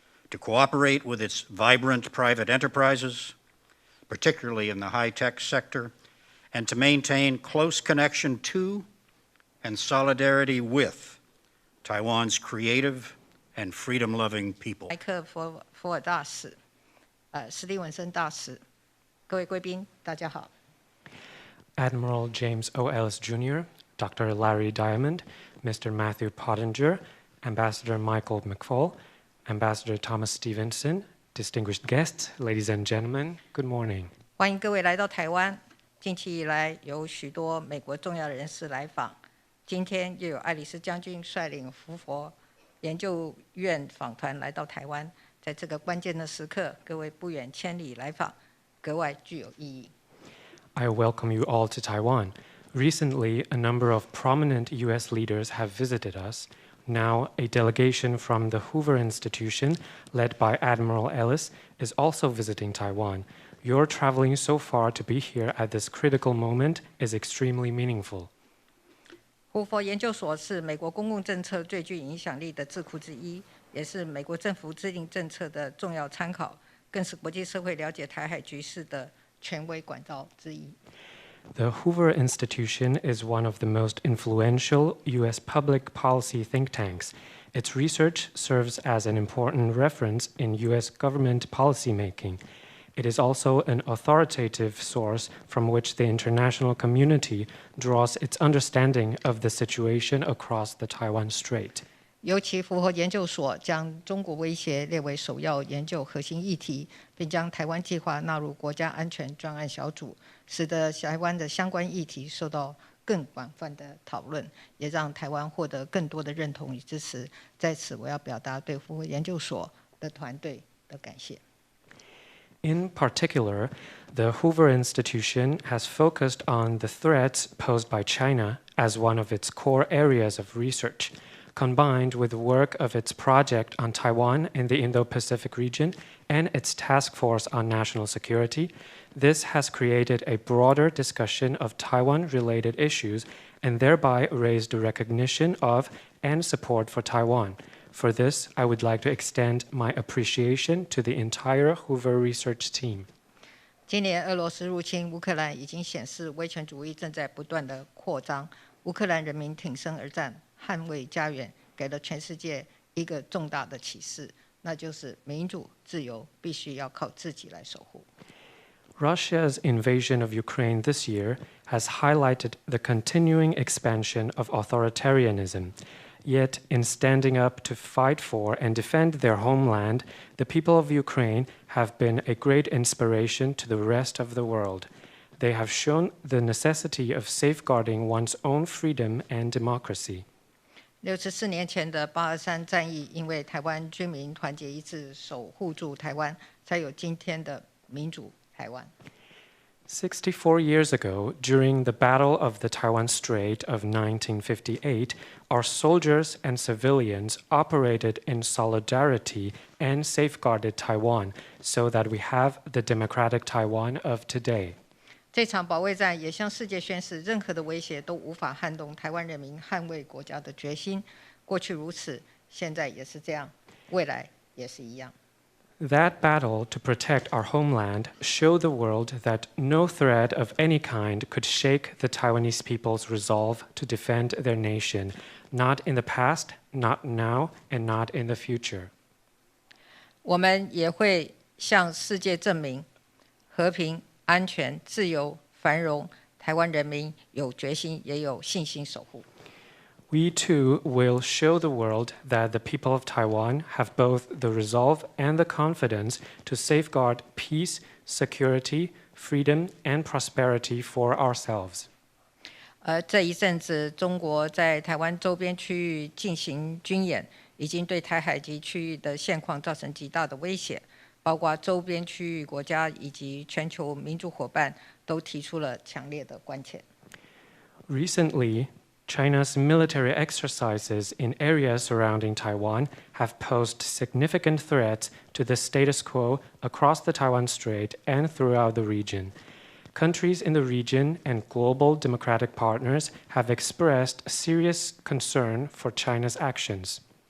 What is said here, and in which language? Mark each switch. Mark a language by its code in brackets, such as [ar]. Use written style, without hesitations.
[en] to cooperate with its vibrant private enterprises, particularly in the high-tech sector, and to maintain close connection to and solidarity with Taiwan's creative and freedom-loving people. [zh] 莱克福尔大使，史蒂文森大使，各位贵宾，大家好。 [en] Admiral James O. Ellis Jr., Dr. Larry Diamond, Mr. Matthew Pottinger, Ambassador Michael McFaul, Ambassador Thomas Stevenson, distinguished guests, ladies and gentlemen, good morning. [zh] 欢迎各位来到台湾。近期以来，有许多美国重要人士来访。今天又有爱丽丝将军率领胡佛研究院访团来到台湾。在这个关键的时刻，各位不远千里来访，格外具有意义。 [en] I welcome you all to Taiwan. Recently, a number of prominent U.S. leaders have visited us. Now, a delegation from the Hoover Institution, led by Admiral Ellis, is also visiting Taiwan. Your traveling so far to be here at this critical moment is extremely meaningful. [zh] 胡佛研究所是美国公共政策最具影响力的智库之一，也是美国政府制定政策的重要参考，更是国际社会了解台海局势的权威管道之一。 [en] The Hoover Institution is one of the most influential U.S. public policy think tanks. Its research serves as an important reference in U.S. government policymaking. It is also an authoritative source from which the international community draws its understanding of the situation across the Taiwan Strait. [zh] 尤其符合研究所将中国威胁列为首要研究核心议题，并将台湾计划纳入国家安全专案小组，使得台湾的相关议题受到更广泛的讨论，也让台湾获得更多的认同与支持。在此，我要表达对符合研究所的团队的感谢。 [en] In particular, the Hoover Institution has focused on the threats posed by China as one of its core areas of research. Combined with the work of its project on Taiwan in the Indo-Pacific region and its task force on national security, this has created a broader discussion of Taiwan-related issues and thereby raised recognition of and support for Taiwan. For this, I would like to extend my appreciation to the entire Hoover research team. [zh] 今年俄罗斯入侵乌克兰已经显示威权主义正在不断的扩张，乌克兰人民挺身而战，捍卫家园，给了全世界一个重大的启示，那就是民主自由必须要靠自己来守护。 [en] Russia's invasion of Ukraine this year has highlighted the continuing expansion of authoritarianism. Yet, in standing up to fight for and defend their homeland, the people of Ukraine have been a great inspiration to the rest of the world. They have shown the necessity of safeguarding one's own freedom and democracy. [zh] 64年前的823战役，因为台湾军民团结一致，守护住台湾，才有今天的民主台湾。 [en] 64 years ago, during the Battle of the Taiwan Strait of 1958, our soldiers and civilians operated in solidarity and safeguarded Taiwan so that we have the democratic Taiwan of today. [zh] 这场保卫战也向世界宣示，任何的威胁都无法撼动台湾人民捍卫国家的决心。过去如此，现在也是这样，未来也是一样。 [en] That battle to protect our homeland showed the world that no threat of any kind could shake the Taiwanese people's resolve to defend their nation, not in the past, not now, and not in the future. [zh] 我们也会向世界证明，和平、安全、自由、繁荣台湾人民有决心也有信心守护。 [en] We too will show the world that the people of Taiwan have both the resolve and the confidence to safeguard peace, security, freedom, and prosperity for ourselves. [zh] 这一阵子，中国在台湾周边区域进行军演，已经对台海及区域的现况造成极大的威胁，包括周边区域国家以及全球民主伙伴都提出了强烈的关切。 [en] Recently, China's military exercises in areas surrounding Taiwan have posed significant threats to the status quo across the Taiwan Strait and throughout the region. Countries in the region and global democratic partners have expressed serious concern for China's actions.